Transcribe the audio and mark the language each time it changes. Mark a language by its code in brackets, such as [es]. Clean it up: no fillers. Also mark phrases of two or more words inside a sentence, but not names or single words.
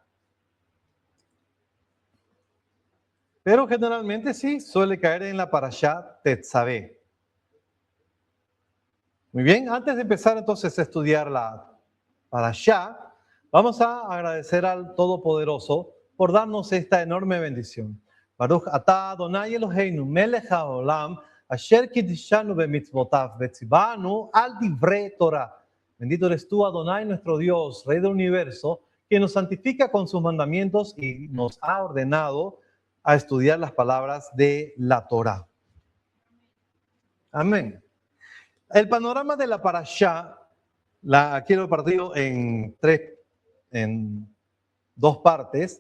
[es] Pero generalmente sí, suele caer en la parashá Tetzaveh. Muy bien, antes de empezar entonces a estudiar la parashá, vamos a agradecer al Todopoderoso por darnos esta enorme bendición. [he] ברוך אתה אדוני אלוהינו מלך העולם אשר קדשנו במצוותיו וציוונו על דברי תורה. [es] Bendito eres tú, Adonai, nuestro Dios, Rey del universo, que nos santifica con sus mandamientos y nos ha ordenado a estudiar las palabras de la Torah. Amén. El panorama de la parashá aquí lo he partido en dos partes.